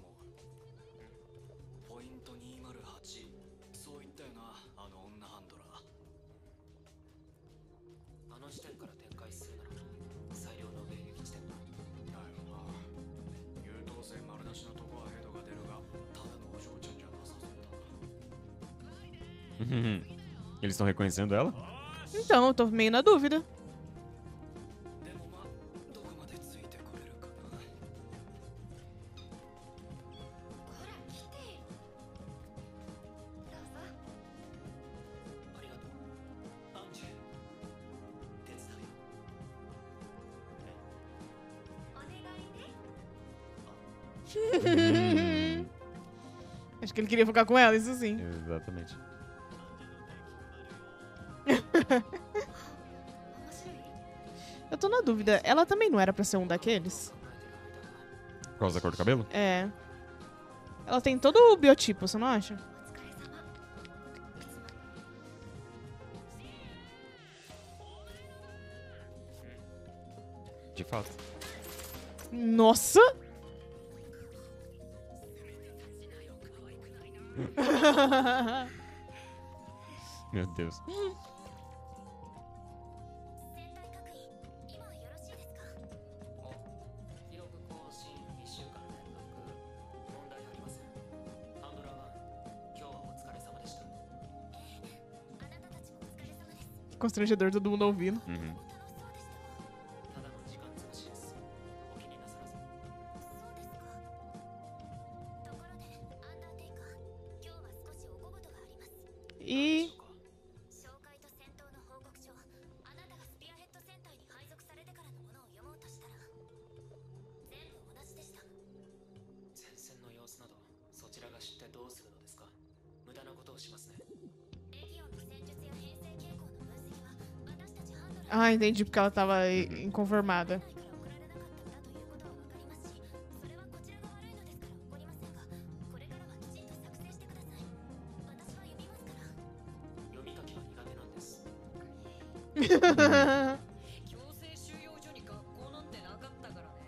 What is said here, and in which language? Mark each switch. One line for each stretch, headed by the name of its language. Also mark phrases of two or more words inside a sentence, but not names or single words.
Japanese: ポイント208そう言ったよなあの女ハンドラーあの地点から展開するなら最良の迎撃地点だだよな優等生丸出しのとこはヘドが出るがただのお嬢ちゃんじゃなさそうだな
Portuguese: Eles estão reconhecendo ela? Então, eu tô meio na dúvida.
Japanese: でもまあどこまでついてこれるかなほら来てよどうぞありがとうアンジェ手伝うよお願いね
Portuguese: Acho que ele queria ficar com ela, isso sim. Exatamente.
Japanese: 面白い
Portuguese: Eu tô na dúvida. Ela também não era pra ser um daqueles? Por causa da cor do cabelo? É. Ela tem todo o biotipo, você não acha?
Japanese: お疲れ様
Portuguese: De fato. Nossa! Meu Deus.
Japanese: 戦隊各員今はよろしいですか？記録更新1週間連続問題ありません。ハンドラー1、今日はお疲れ様でした。あなたたちもお疲れ様です。
Portuguese: Constrangedor todo mundo ouvindo. Uhum.
Japanese: 楽しそうでしたわ。ただの時間潰しです。お気になさらず。そうですか。ところでアンダーテイカー、今日は少しお小言があります。
Portuguese: E
Japanese: 紹介と戦闘の報告書、あなたがスピアヘッド戦隊に配属されてからのものを読もうとしたら全部同じでした。前線の様子などそちらが知ってどうするのですか？無駄なことをしますね。レギオンの戦術や編成傾向の分析は私たちハンドラー
Portuguese: Ah, entendi porque ela tava inconformada.
Japanese: から送られなかったんだということは分かりますし、それはこちらが悪いのですから怒りませんが、これからはきちんと作成してください。私は読みますから。読み書きは苦手なんです。強制収容所に学校なんてなかったからね。